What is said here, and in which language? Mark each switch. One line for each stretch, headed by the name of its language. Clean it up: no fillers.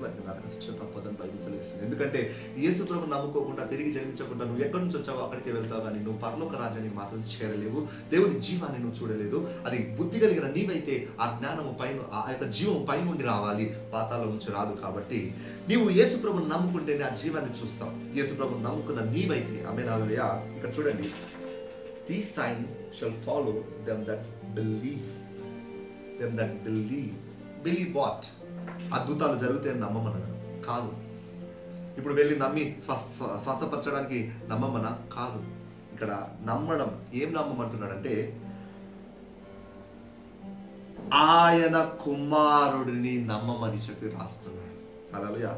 Telugu: వారికి నరక శిక్ష తప్పదని బైబిల్ సెలవిస్తుంది. ఎందుకంటే యేసు ప్రభువును నమ్ముకోకుండా, తిరిగి జన్మించకుండా నువ్వు ఎక్కడి నుంచి వచ్చావో అక్కడికి వెళ్తావు, కానీ నువ్వు పరలోక రాజ్యానికి మాత్రం చేరలేవు. దేవుని జీవాన్ని నువ్వు చూడలేదు. అది బుద్ధి కలిగిన నీవైతే ఆ జ్ఞానము పైన, ఆ యొక్క జీవం పైనుండి రావాలి, పాతాళం నుంచి రాదు. కాబట్టి నీవు యేసు ప్రభువును నమ్ముకుంటేనే ఆ జీవాన్ని చూస్తావు. యేసు ప్రభువును నమ్ముకున్న నీవైతే. ఆమేన్. హల్లెలూయా. ఇక్కడ చూడండి,
English: these signs shall follow them that believe. Them that believe. Believe what?
Telugu: అద్భుతాలు జరుగుతాయని నమ్మమన్నాడు కాదు. ఇప్పుడు వెళ్ళి నమ్మి స్వస్థపరచడానికి నమ్మమనా కాదు. ఇక్కడ నమ్మడం, ఏం నమ్మమంటున్నాడంటే ఆయన కుమారుడిని నమ్మమని చెప్పి రాస్తున్నాడు. హల్లెలూయా.